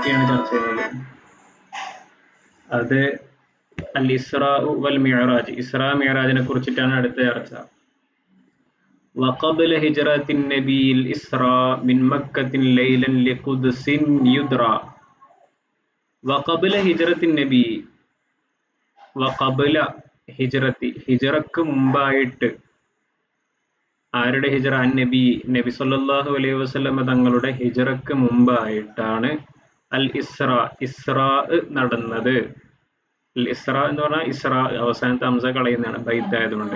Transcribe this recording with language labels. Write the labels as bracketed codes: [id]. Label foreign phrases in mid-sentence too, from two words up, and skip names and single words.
[ml] പറ്റിയാണ് ചർച്ച ചെയ്യുന്നത്. അത് [ar] الإسراء والمعراج, [ml] ഇസ്രാ മിഅ്റാജിനെ കുറിച്ചിട്ടാണ് അടുത്ത ചർച്ച. [ar] وقبل هجرة النبي الإسراء من مكة ليلا لقدس يدرى وقبل هجرة النبي وقبل ഹിജ്റത്തി, [ml] ഹിജ്റക്ക് മുമ്പായിട്ട്. ആരുടെ ഹിജ്റ? നബി [ar] صلى الله عليه وسلم [ml] തങ്ങളുടെ ഹിജ്റക്ക് മുമ്പായിട്ടാണ് [ar] الإسراء, [ml] ഇസ്രാ നടന്നത്. [ar] الإسراء [ml] എന്ന് പറഞ്ഞാൽ ഇസ്രാ അവസാനത്തെ ഹംസ കളയുന്നതാണ് ബൈത്തായതുകൊണ്ട്.